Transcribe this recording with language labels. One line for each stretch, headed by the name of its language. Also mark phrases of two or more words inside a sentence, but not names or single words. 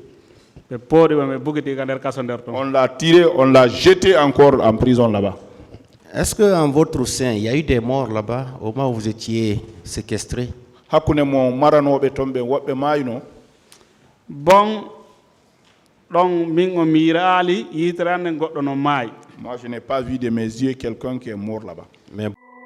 French: On l'a tiré, on l'a jeté encore en prison là-bas. Est-ce qu'en votre sein, il y a eu des morts là-bas au moment où vous étiez séquestré? Bon,
Fula: ɗon min o miiraali yitere ande goɗɗo no maayi.
French: Moi, je n'ai pas vu de mes yeux quelqu'un qui est mort là-bas. Mais